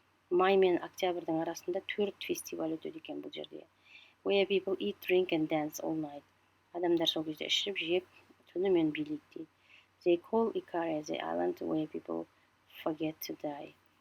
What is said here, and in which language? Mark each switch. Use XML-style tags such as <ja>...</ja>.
<kk>Май мен октябрьдің арасында 4 фестиваль өтеді екен бұл жерде.</kk> <en>Where people eat, drink and dance all night.</en> <kk>Адамдар сол кезде ішіп, жеп, түнімен билейді дейді.</kk> <en>They call Ikaria the island where people forget to die.</en>